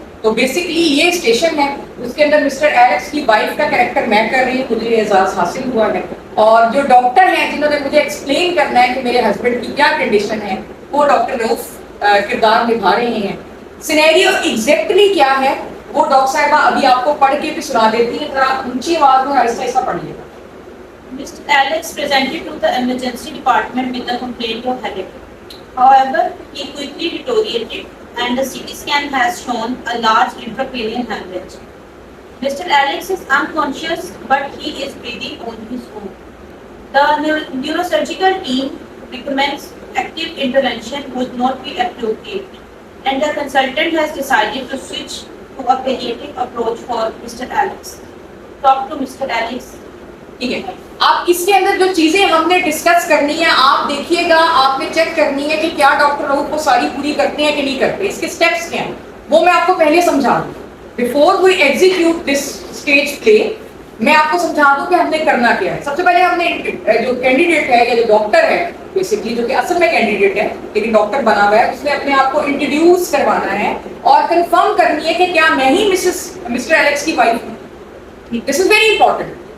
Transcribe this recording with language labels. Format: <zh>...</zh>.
<ur>تو بیسکلی یہ اسٹیشن ہے, اس کے اندر مسٹر ایلیکس کی وائف کا کریکٹر میں کر رہی ہوں, مجھے اعزاز حاصل ہوا ہے, اور جو ڈاکٹر ہیں جنہوں نے مجھے ایکسپلین کرنا ہے کہ میرے ہسبینڈ کی کیا کنڈیشن ہے وہ ڈاکٹر رؤف کردار نبھا رہے ہیں. سینیریو ایگزیکٹلی کیا ہے وہ ڈاکٹر صاحبہ ابھی آپ کو پڑھ کے بھی سنا دیتی ہیں, ذرا اونچی آواز میں ایسا ایسا پڑھیے گا.</ur> <en>Mr. Alex presented to the emergency department with a complaint of headache. However, he quickly deteriorated and the CT scan has shown a large intracranial hemorrhage. Mr. Alex is unconscious but he is breathing on his own. The neurosurgical team recommends active intervention would not be appropriate and the consultant has decided to switch to a palliative approach for Mr. Alex. Talk to Mr. Alex.</en> <ur>ٹھیک ہے, آپ اس کے اندر جو چیزیں ہم نے discuss کرنی ہے آپ دیکھیے گا, آپ نے چیک کرنی ہے کہ کیا ڈاکٹر رؤف کو ساری پوری کرتے ہیں کہ نہیں کرتے, اس کے سٹیپس کیا ہیں وہ میں آپ کو پہلے سمجھا دوں.</ur> <en>before we execute this stage play</en> <ur>میں آپ کو سمجھا دوں کہ ہم نے کرنا کیا ہے. سب سے پہلے ہم نے جو کینڈیڈیٹ ہے یا جو ڈاکٹر ہے بیسکلی, جو کہ اصل میں کینڈیڈیٹ ہے لیکن ڈاکٹر بنا ہوا ہے, اس نے اپنے آپ کو انٹروڈیوس کروانا ہے اور کنفرم کرنی ہے کہ کیا میں ہی مسٹر ایلیکس کی وائف ہوں.</ur> <en>This is very important.</en>